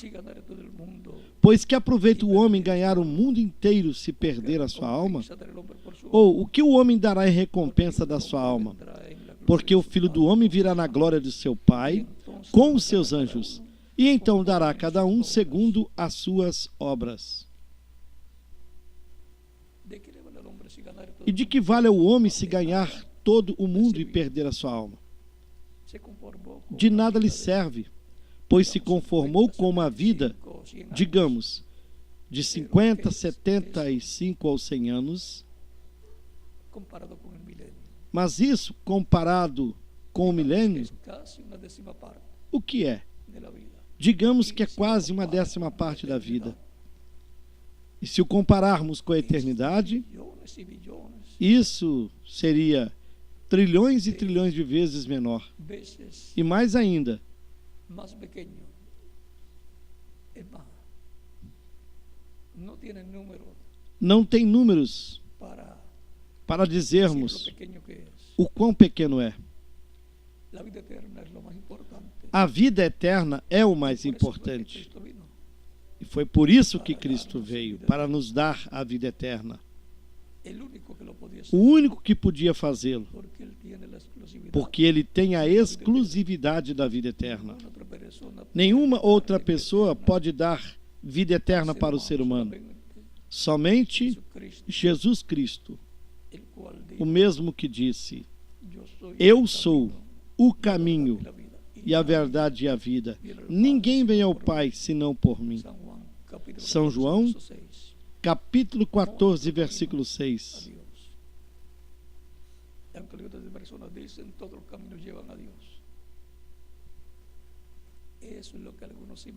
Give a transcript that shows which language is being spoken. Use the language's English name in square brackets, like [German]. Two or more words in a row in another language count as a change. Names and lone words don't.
[Spanish] Si ganare todo el mundo, [Portuguese] Pois que aproveita o homem ganhar o mundo inteiro se perder a sua alma? [Spanish] recompensa dará el hombre por su [Portuguese] Ou o que o homem dará em recompensa da sua alma? [Spanish] vendrá en la gloria [Portuguese] Porque [Spanish] de [Portuguese] o [Spanish] su [Portuguese] Filho do [Spanish] Padre. [Portuguese] Homem virá na glória de seu Pai com os seus anjos, e então dará a cada um segundo as suas obras. [Spanish] ¿De qué le vale al hombre si ganare todo [Portuguese] E [Spanish] el [Portuguese] de [Spanish] mundo? [Portuguese] que vale ao homem se ganhar todo o mundo e perder a sua alma? [Spanish] Se conformó con [Portuguese] De [Spanish] una [Portuguese] nada lhe [Spanish] vida de [Portuguese] serve, pois se conformou com uma vida, [Spanish] 55, 100 años, [Portuguese] digamos, de 50, 75 ou 100 anos, [Spanish] comparado con el milenio. [Portuguese] mas isso, comparado com o milênio, [Spanish] Es casi una décima parte [Portuguese] o que é? [Spanish] de la vida. [Portuguese] Digamos que é quase uma 10ª parte da vida. E se o compararmos com a eternidade, [Spanish] Billones y billones, [Portuguese] isso seria trilhões e trilhões de vezes menor. [Spanish] veces [Portuguese] E mais ainda, [Spanish] más pequeño. Es más, no tiene número [Portuguese] não tem números para [Spanish] decir lo [Portuguese] dizermos [Spanish] pequeño que es. [Portuguese] o quão pequeno é. [Spanish] La vida eterna es lo más importante. [Portuguese] A vida eterna é o mais [Spanish] Por eso fue que [Portuguese] importante. [Spanish] Cristo vino. [Portuguese] E foi por isso que Cristo veio, para nos dar a vida eterna. [Spanish] El único que lo podía [Portuguese] O [Spanish] hacer, [Portuguese] único que podia fazê-lo, [Spanish] porque él tiene la exclusividad. [Portuguese] porque ele tem a exclusividade da vida eterna. [Spanish] Ninguna otra persona puede [Portuguese] Nenhuma [Spanish] dar [Portuguese] outra [Spanish] vida [Portuguese] pessoa [Spanish] eterna [Portuguese] pode dar vida eterna [Spanish] al [Portuguese] para o ser humano. [Spanish] solamente [Portuguese] Somente [Spanish] Jesucristo, [Portuguese] Jesus Cristo, [Spanish] el cual [Portuguese] o [Spanish] dijo, [Portuguese] mesmo que disse: [Spanish] yo soy [Portuguese] Eu [Spanish] el [Portuguese] sou [Spanish] camino, [Portuguese] o [Spanish] la [Portuguese] caminho [Spanish] verdad y la vida. [Portuguese] e a verdade e a vida. Ninguém vem ao Pai senão por mim. [Spanish] San Juan, capítulo [Portuguese] São [Spanish] 14, [Portuguese] João, [Spanish] verso 6. [Portuguese] Capítulo 14, versículo 6. [Spanish] A Dios. Aunque otras personas dicen todos los caminos llevan a Dios. Eso es lo que algunos imaginan.